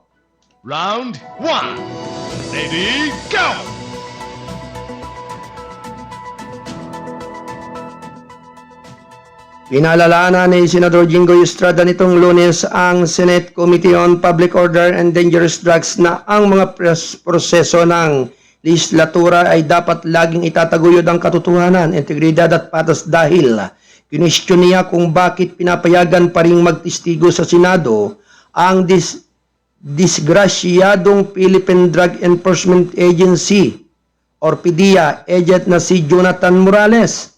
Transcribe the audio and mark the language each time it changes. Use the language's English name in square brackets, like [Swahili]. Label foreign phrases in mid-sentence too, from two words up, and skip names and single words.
[English] Round 1. Ready? Go! [Filipino] Pinalalanan ni Senador Jinggoy Estrada nitong Lunes ang Senate Committee on Public Order and Dangerous Drugs na ang mga proseso ng legislatura ay dapat laging itataguyod ang katotohanan, integridad at patas dahil kinestyon niya kung bakit pinapayagan pa ring magtistigo sa Senado ang disgrasyadong Philippine Drug Enforcement Agency or PDEA agent na si Jonathan Morales.